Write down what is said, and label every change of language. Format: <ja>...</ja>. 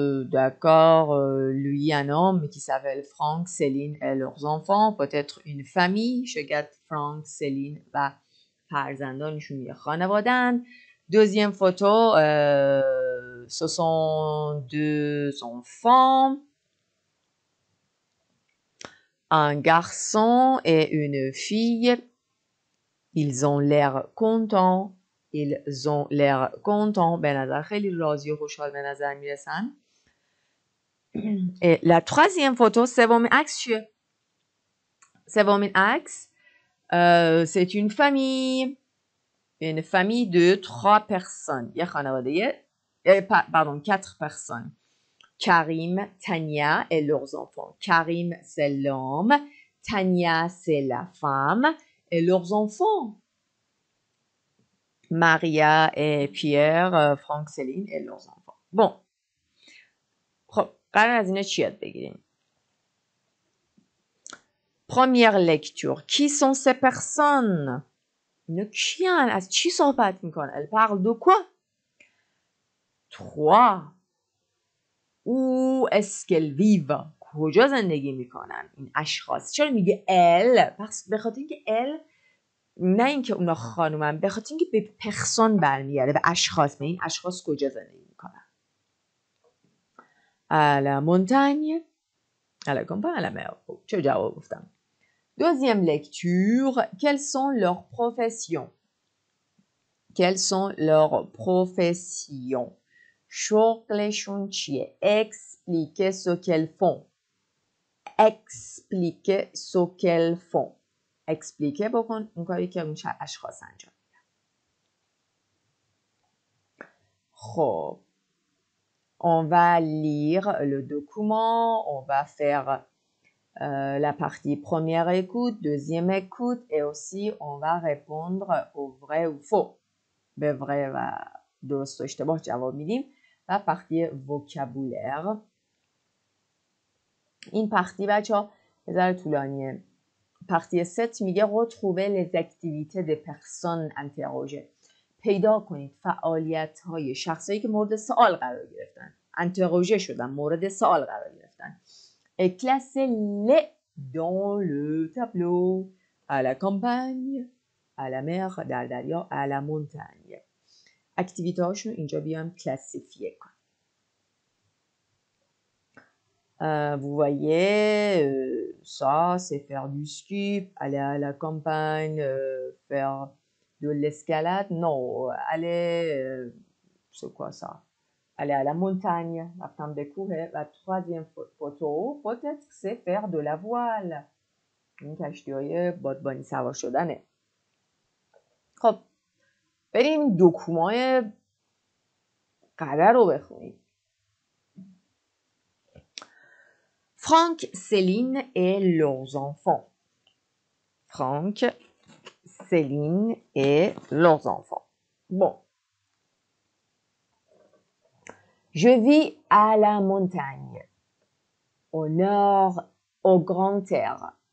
<fr>D'accord, lui un homme qui s'appelle Frank, Céline et leurs enfants, peut-être une famille.</fr> <fa>شاید فرانک، سلین و فرزندانشون یه خانوادن.</fa> <fr>Deuxième photo, ce sont 2 enfants, un garçon et une fille. Ils ont l'air contents. Ils ont l'air contents.</fr> <fa>به نظر خیلی راضی و خوشحال به نظر میرسن.</fa> <fr>Et la troisième photo,</fr> <fa>سومین عکس چیه؟ سومین عکس</fa> <fr>c'est une famille de 3 personnes.</fr> <fa>یه خانواده</fa> <fr>pardon 4 personnes. Karim, Tania et leurs enfants. Karim c'est l'homme, Tania c'est la femme et leurs enfants. Maria et Pierre, Franck, Céline et leurs enfants. Bon.</fr> <fa>خب قرار از اینا چی یاد بگیریم؟</fa> <fr>Première lecture. Qui sont ces personnes?</fr> <fa>اینا کیان؟ از چی صحبت میکنن؟</fa> <fr>Elle parle de quoi? 3. Où est-ce qu'elles vivent?</fr> <fa>کجا زندگی میکنن این اشخاص؟ چرا میگه elle؟ پس به خاطر اینکه elle نه اینکه اونا خانومن، به خاطر اینکه به پرسون برمیگرده، به اشخاص. به این اشخاص کجا زندگی میکنن؟</fa> <fr>À la montagne, à la campagne, à la mer.</fr> <fa>چه جواب گفتم؟</fa> <fr>Deuxième lecture. Quelles sont leurs professions? Quelles sont leurs professions?</fr> <fa>شغلشون چیه؟</fa> <fr>Expliquez ce qu'elles font. Expliquez ce qu'elles font.</fr> <fa>Expliquez بکن اون کاری که اون اشخاص انجام میدن. خب</fa> <fr>on va lire le document, on va faire la partie première écoute, deuxième écoute et aussi on va répondre au vrai ou faux.</fr> <fa>به vrai و درست و اشتباه جواب میدیم و پارتی وکابولر. این پارتی بچه‌ها یه ذره طولانیه. پارتی 7 میگه</fa> <fr>retrouver les activités des personnes interrogées.</fr> <fa>پیدا کنید فعالیت‌های شخصایی که مورد سوال قرار گرفتن. interrogé شدن، مورد سوال قرار گرفتن.</fa> <fr>Et classez-les dans le tableau à la campagne, à la mer,</fr> <fa>در دریا،</fa> <fr>à la montagne.</fr> <fa>اکتیویته هاشون اینجا بیام کلاسیفیه کن.</fa> <fr>Vous voyez, ça c'est faire du ski, aller à la campagne, faire de l'escalade. Non, aller, c'est quoi ça? Aller à la montagne,</fr> <fa>رفتم به کوه.</fa> <fr>و troisième photo, peut-être c'est faire de la voile.</fr> <fa>این کشتی‌های بادبانی سوار شدنه. خب بریم دکومای قرار رو بخونیم.</fa> <fr>Franck, Céline et leurs enfants. Franck, Céline et leurs enfants. Bon. Je vis à la montagne, au nord, au grand air.</fr>